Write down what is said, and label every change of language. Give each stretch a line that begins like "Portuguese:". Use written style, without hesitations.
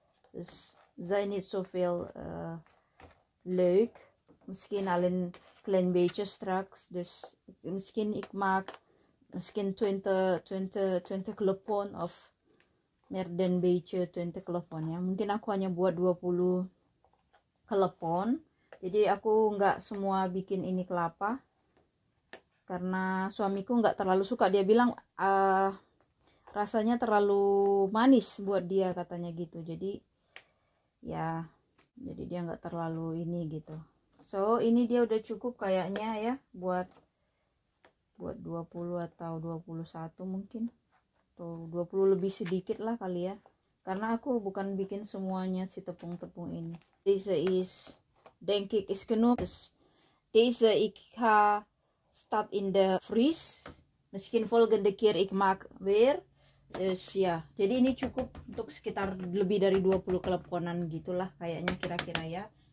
Dutch: Dus zijn niet zoveel leuk. Misschien al een klein beetje straks. Dus misschien ik maak misschien 20 klepon of meer dan beetje 20 klepon ya.
Indonesian: Mungkin aku hanya buat 20 klepon. Jadi aku nggak semua bikin ini kelapa. Karena suamiku nggak terlalu suka. Dia bilang rasanya terlalu manis buat dia katanya gitu. Jadi ya, jadi dia nggak terlalu ini gitu. So ini dia udah cukup kayaknya ya buat 20 atau 21 mungkin. Tuh 20 lebih sedikit lah kali ya. Karena aku bukan bikin semuanya si tepung-tepung ini.
Dutch: Deze is denk ik is genoeg. Dus deze ik ga staat in de vries. Misschien volgende keer ik maak weer.
Indonesian: Dus ya, jadi ini cukup untuk sekitar lebih dari 20 keleponan gitulah kayaknya kira-kira ya.